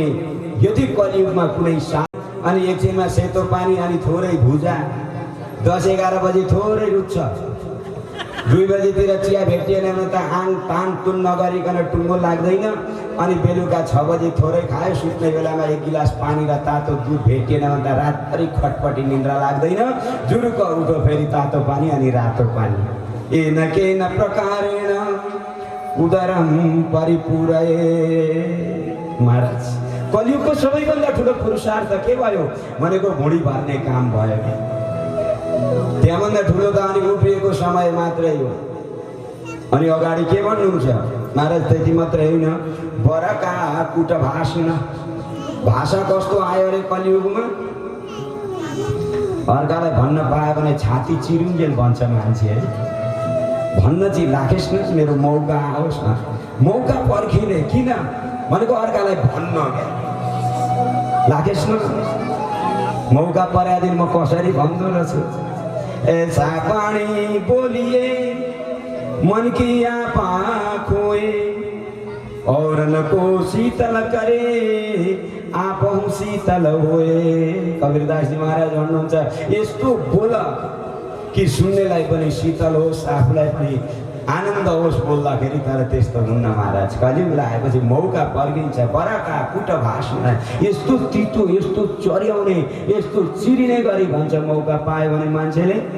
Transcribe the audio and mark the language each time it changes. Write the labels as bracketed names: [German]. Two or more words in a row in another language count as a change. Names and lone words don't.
[Nepali] यदि कलियुगमा कुनै अनि एकछिनमा सेतो पानी अनि थोरै भुजा, 10-11 बजी थोरै रुच्छ, 2 बजीतिर चिया भेटिएन भने त आङ तान तुन नगरिकन टुङ्गो लाग्दैन। अनि बेलुका 6 बजी थोरै खायो, सुत्ने बेलामा 1 गिलास पानी र तातो दुध भेटिएन भने त रातभरि खटपटी निन्द्रा लाग्दैन। जुरुक उठो फेरि तातो पानी अनि रातो पानी। [Sanskrit] येन केन प्रकारेण उदरम परिपूरये। [Nepali] महाराज कलियुगको सबैभन्दा ठुलो पुरुषार्थ के भयो भनेको भुँडी भर्ने काम भयो कि त्यहाँभन्दा ठुलो त अनि उभिएको समय मात्रै हो। अनि अगाडि के भन्नुहुन्छ महाराज? त्यति मात्रै होइन, बरका कुट भाषण। भाषा कस्तो आयो अरे कलियुगमा? अर्कालाई भन्न पायो भने छाती चिरुन्जेल भन्छ मान्छे है। भन्न चाहिँ राखेस् न, मेरो मौका आओस् न। मौका पर्खिने किन भनेको अर्कालाई भन्न राखेस् न। मौका पर्या दिन म कसरी भन्दो रहेछु? [Hindi] ऐसा पानी बोलिए मन की आपा खोए और न को शीतल करे आप शीतल होए। [Nepali] कबीरदास जी महाराज भन्नुहुन्छ यस्तो बोल कि सुन्नेलाई पनि शीतल होस्, आफूलाई पनि आनन्द होस् बोल्दाखेरि। तर त्यस्तो हुन्न महाराज। कलियुग आएपछि मौका पर्खिन्छ। बराका कुट भाषण, यस्तो तितो, यस्तो चर्याउने, यस्तो चिरिने गरी भन्छ मौका पायो भने मान्छेले।